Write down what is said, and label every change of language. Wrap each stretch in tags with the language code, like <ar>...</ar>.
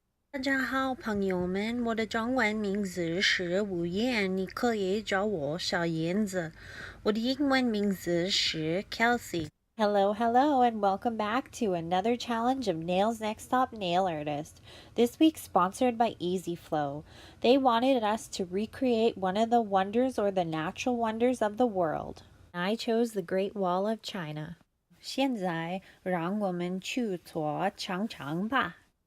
<zh>大家好，朋友们，我的中文名字是吴燕，你可以叫我小燕子。我的英文名字是 Kelsey。</zh> <en>Hello, and welcome back to another challenge of Nails Next Top Nail Artist. This week sponsored by Easy Flow. They wanted us to recreate one of the wonders or the natural wonders of the world. I chose the Great Wall of China.</en> <zh>现在让我们去做尝尝吧。</zh>